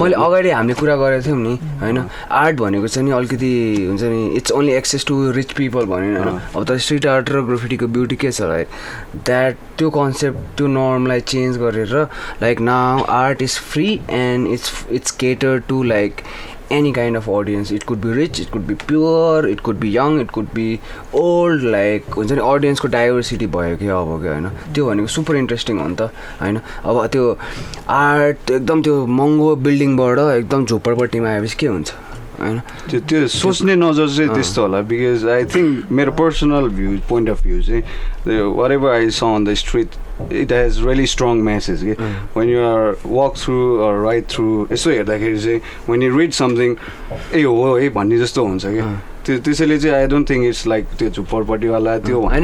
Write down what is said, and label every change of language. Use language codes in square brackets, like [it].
[ne] मैले अगाडि हामीले कुरा गरेको थियौँ नि होइन आर्ट भनेको चाहिँ नि अलिकति हुन्छ नि [en] it's only access to rich people [ne] भन्यो होइन अब त स्ट्रिट आर्ट र ग्राफिटीको ब्युटी के छ लाइक द्याट त्यो कन्सेप्ट त्यो नर्मलाई चेन्ज गरेर [en] Like now art is free and it's cater to like any kind of audience. It could be rich, it could be pure, it could be young, it could be old. [ne] Like हुन्छ नि अडियन्सको diversity भयो कि अब क्या होइन त्यो भनेको super interesting हो नि त होइन अब त्यो आर्ट एकदम त्यो महँगो बिल्डिङबाट एकदम झोपडपट्टिमा आएपछि के हुन्छ हैन त्यो सोच्ने नजर चाहिँ त्यस्तो होला [en] because I think मेरो personal view point of view चाहिँ whatever I saw on the street it has really strong message when you are walk through or ride through [ne] यसो हेर्दाखेरि चाहिँ [en] when you read something [ne] ए हो है भन्ने जस्तो हुन्छ क्या त्यसैले चाहिँ [en] I don't think it's like [ne] त्यो झुप्परपट्टिवाला त्यो